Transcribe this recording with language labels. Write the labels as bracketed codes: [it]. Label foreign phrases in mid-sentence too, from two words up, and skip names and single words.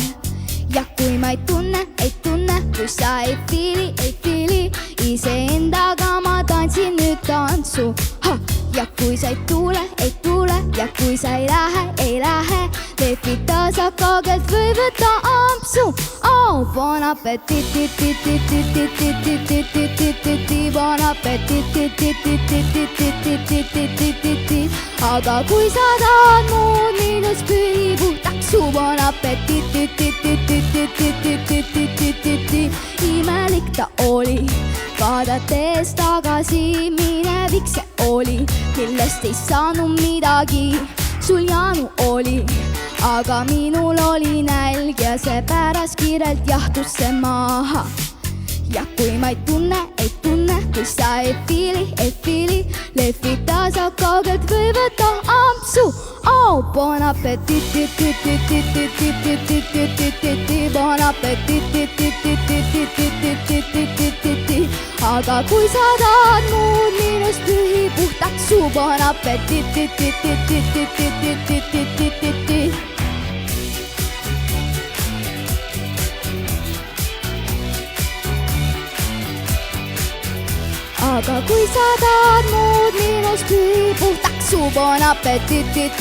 [et] Ja kui ma ei tunne, kui sa ei fiili, iseendaga ma tantsin nüüd tantsu. Ja kui sa ei tule, ja kui sa ei lähe, lehvita sa kaugelt või võta ampsu. [fr] Bon appetit, bon appetit. [et] Aga kui sa tahad muud minust pühi puhtaks su, [fr] bon appetit. [et] Imelik ta oli, vaadates tagasi, minevik see oli, millest ei saanud midagi, sul janu oli. Aga minul oli nälg ja seepärast kiirelt jahtus see maha. Ja kui ma ei tunne, kui sa ei fiili, lehvita sa kaugelt või võta ampsu. [fr] Bon appetit, bon appetit. [et] Aga kui sa tahad muud minust pühi puhtaks su, [fr] bon appetit. [et] Aga kui sa tahad muud minust pühi puhtaks su, [fr] bon appetit.